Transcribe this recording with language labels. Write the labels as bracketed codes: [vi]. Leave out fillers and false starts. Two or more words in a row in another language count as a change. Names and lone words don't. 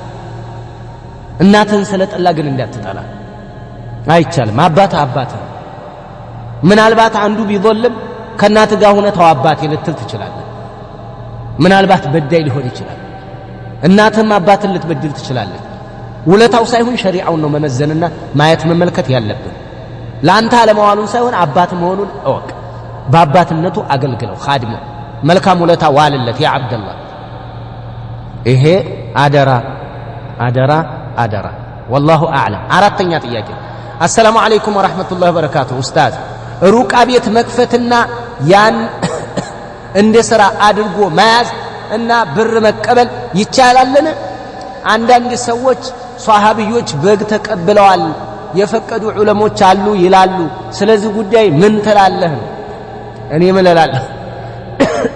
[am] እናትን ስለጠላ ግን እንዳትጠላ አይቻልም አባትህ ምናልባት አንዱ ቢዘልም ከናት ጋር ሆነ ተው አባቴ ልትል ትችላለህ ምናልባት በዳይ ሊሆን ይችላል እናትም አባትን ልትበድል ትችላለች ውለታው ሳይሆን ሸሪዓውን ነው መመዘንና ማየት መመልከት ያለብን ላንተ አለማዋሉን ሳይሆን አባት መሆኑን እወቅ በአባትነቱ አገልግለው ኻድሙ መልካም ውለታ ዋልለት ያ አብደላህ ይሄ አደራ [ar] والله اعلم [am] አራተኛ ጥያቄ [ar] السلام عليكم ورحمة الله وبركاته [am] ኡስታዝ ሩቃ ቤት መክፈትና ያን እንደ ሥራ አድርጎ መያዝ እና ብር መቀበል ይቻላልን አንዳንድ ሰዎች ሷሃቢዎች በግ ተቀብለዋል የፈቀዱ ዑለሞች አሉ ይላሉ ስለዚህ ጉዳይ ምን ትላለህ እኔ ምን እላለሁ